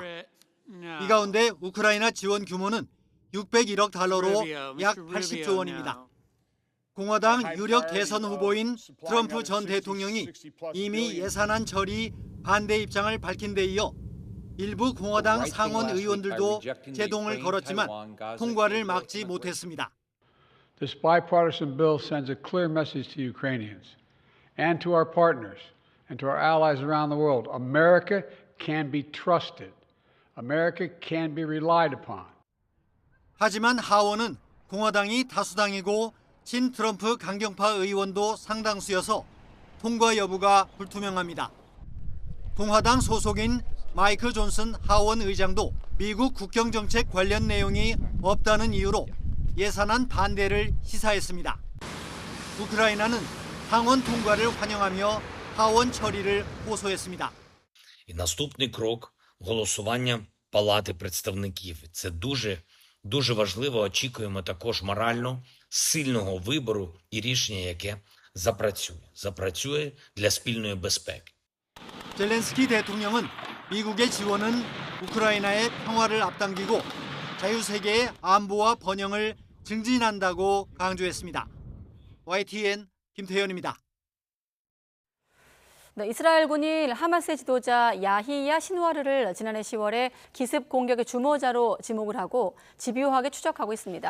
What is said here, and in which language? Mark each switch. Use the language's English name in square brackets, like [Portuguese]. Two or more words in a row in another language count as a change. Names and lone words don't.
[Korean] 이 가운데 우크라이나 지원 규모는 601억 달러로 약 80조 원입니다. 공화당 유력 대선 후보인 트럼프 전 대통령이 이미 예산안 처리 반대 입장을 밝힌 데 이어 일부 공화당 상원 의원들도 제동을 걸었지만 통과를 막지 못했습니다. [English] This bipartisan bill sends a clear message to Ukrainians and to our partners and to our allies around the world. America can be trusted. America can be relied upon. [Korean] 하지만 하원은 공화당이 다수당이고 친 트럼프 강경파 의원도 상당수여서 통과 여부가 불투명합니다. 공화당 소속인 마이크 존슨 하원 의장도 미국 국경정책 관련 내용이 없다는 이유로 예산안 반대를 시사했습니다. 우크라이나는 상원 통과를 환영하며 하원 처리를 호소했습니다. [Ukrainian] І наступний крок – голосування Палати представників. Це дуже важливо. Очікуємо також морально сильного вибору і рішення, яке запрацює для спільної безпеки. [Korean] 젤렌스키 대통령은 미국의 지원은 우크라이나의 평화를 앞당기고 자유세계의 안보와 번영을 증진한다고 강조했습니다. YTN 김태현입니다. 네, 이스라엘군이 하마스의 지도자 야히야 신와르를 지난해 10월에 기습 공격의 주모자로 지목을 하고 집요하게 추적하고 있습니다.